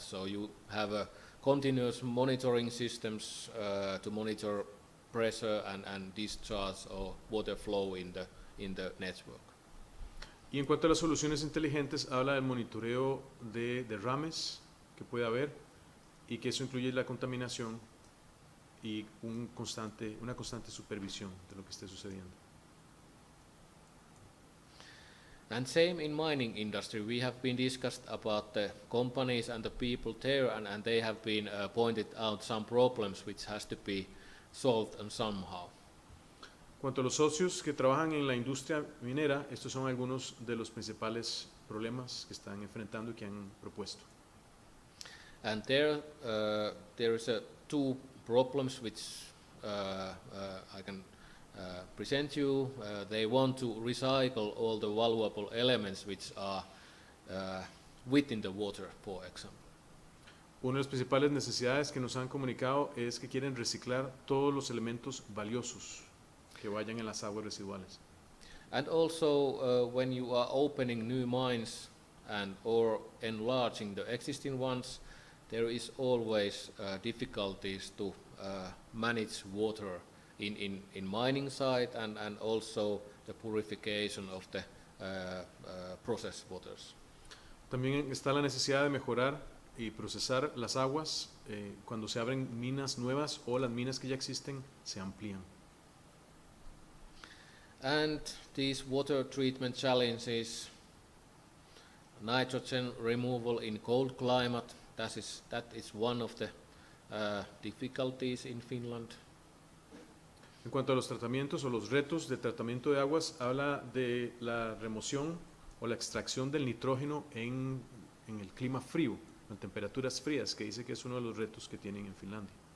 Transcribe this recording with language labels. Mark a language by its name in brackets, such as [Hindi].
[English] So you have a continuous monitoring systems to monitor pressure and discharge or water flow in the network. [Spanish] Y en cuanto a las soluciones inteligentes, habla del monitoreo de derrames que puede haber y que eso incluye la contaminación y una constante supervisión de lo que esté sucediendo. [English] And same in mining industry, we have been discussed about the companies and the people there, and they have been pointed out some problems which has to be solved and somehow. [Spanish] Cuanto a los socios que trabajan en la industria minera, estos son algunos de los principales problemas que están enfrentando y que han propuesto. [English] And there is two problems which I can present you. They want to recycle all the valuable elements which are within the water, for example. [Spanish] Una de las principales necesidades que nos han comunicado es que quieren reciclar todos los elementos valiosos que vayan en las aguas residuales. [English] And also when you are opening new mines or enlarging the existing ones, there is always difficulties to manage water in mining site and also the purification of the processed waters. [Spanish] También está la necesidad de mejorar y procesar las aguas cuando se abren minas nuevas o las minas que ya existen se amplían. [English] And these water treatment challenges, nitrogen removal in cold climate, that is one of the difficulties in Finland. [Spanish] cuanto a los tratamientos o los retos de tratamiento de aguas, habla de la remoción o la extracción del nitrógeno en el clima frío, en temperaturas frías, que dice que es uno de los retos que tienen en Finlandia.